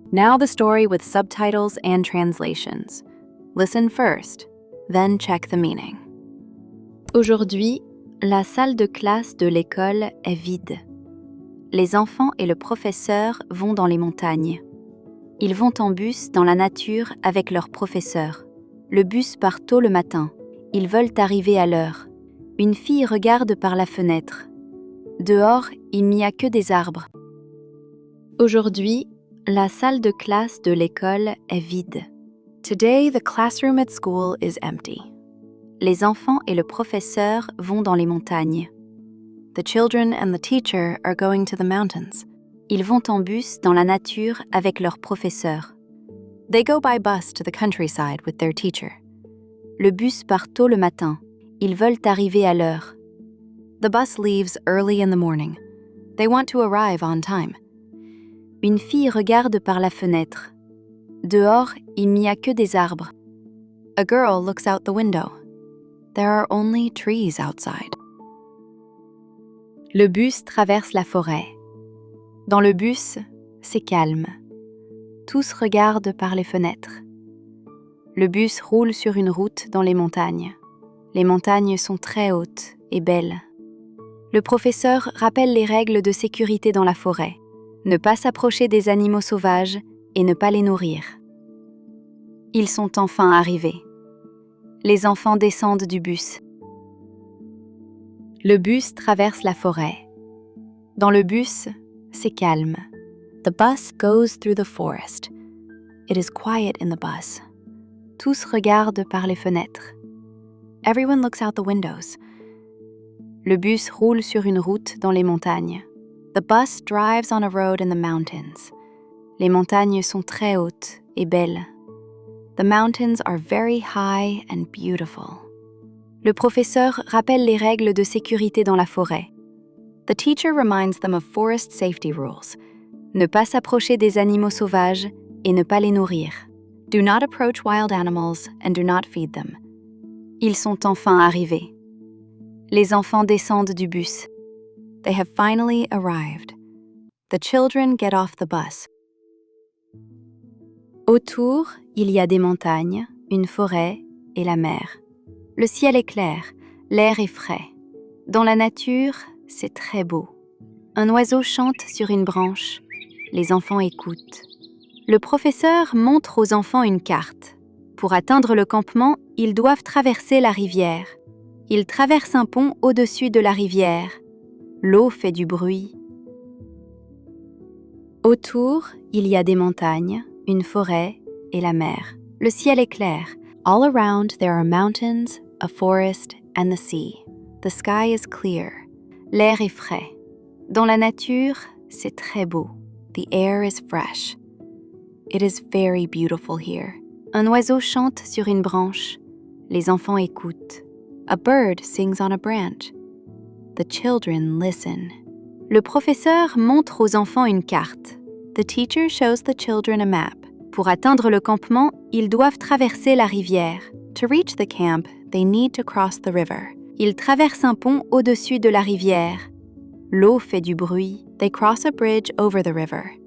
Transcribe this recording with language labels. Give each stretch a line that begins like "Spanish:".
English: Now the story with subtitles and translations. Listen first, then check the meaning.
French: Aujourd'hui, la salle de classe de l'école est vide. Les enfants et le professeur vont dans les montagnes. Ils vont en bus dans la nature avec leur professeur. Le bus part tôt le matin. Ils veulent arriver à l'heure. Une fille regarde par la fenêtre. Dehors, il n'y a que des arbres. Aujourd'hui, la salle de classe de l'école est vide.
English: Today, the classroom at school is empty.
French: Les enfants et le professeur vont dans les montagnes.
English: The children and the teacher are going to the mountains.
French: Ils vont en bus dans la nature avec leur professeur.
English: They go by bus to the countryside with their teacher.
French: Le bus part tôt le matin. Ils veulent arriver à l'heure.
English: The bus leaves early in the morning. They want to arrive on time.
French: Une fille regarde par la fenêtre. Dehors, il n'y a que des arbres.
English: A girl looks out the window. There are only trees outside.
French: Le bus traverse la forêt. Dans le bus, c'est calme. Tous regardent par les fenêtres. Le bus roule sur une route dans les montagnes. Les montagnes sont très hautes et belles. Le professeur rappelle les règles de sécurité dans la forêt. Ne pas s'approcher des animaux sauvages et ne pas les nourrir. Ils sont enfin arrivés. Les enfants descendent du bus. Le bus traverse la forêt. Dans le bus, c'est calme.
English: The bus goes through the forest. It is quiet in the bus.
French: Tous regardent par les fenêtres.
English: Everyone looks out the windows.
French: Le bus roule sur une route dans les montagnes.
English: The bus drives on a road in the mountains.
French: Les montagnes sont très hautes et belles.
English: The mountains are very high and beautiful.
French: Le professeur rappelle les règles de sécurité dans la forêt.
English: The teacher reminds them of forest safety rules.
French: Ne pas s'approcher des animaux sauvages et ne pas les nourrir.
English: Do not approach wild animals and do not feed them.
French: Ils sont enfin arrivés. Les enfants descendent du bus.
English: They have finally arrived. The children get off the bus.
French: Autour, il y a des montagnes, une forêt et la mer. Le ciel est clair, l'air est frais. Dans la nature, c'est très beau. Un oiseau chante sur une branche. Les enfants écoutent. Le professeur montre aux enfants une carte. Pour atteindre le campement, ils doivent traverser la rivière. Ils traversent un pont au-dessus de la rivière. L'eau fait du bruit. Autour, il y a des montagnes, une forêt et la mer. Le ciel est clair.
English: All around there are mountains, a forest and the sea. The sky is clear.
French: L'air est frais. Dans la nature, c'est très beau.
English: The air is fresh. It is very beautiful here.
French: Un oiseau chante sur une branche. Les enfants écoutent.
English: A bird sings on a branch. The children listen.
French: Le professeur montre aux enfants une carte.
English: The teacher shows the children a map.
French: Pour atteindre le campement, ils doivent traverser la rivière.
English: To reach the camp, they need to cross the river.
French: Ils traversent un pont au-dessus de la rivière. L'eau fait du bruit.
English: They cross a bridge over the river.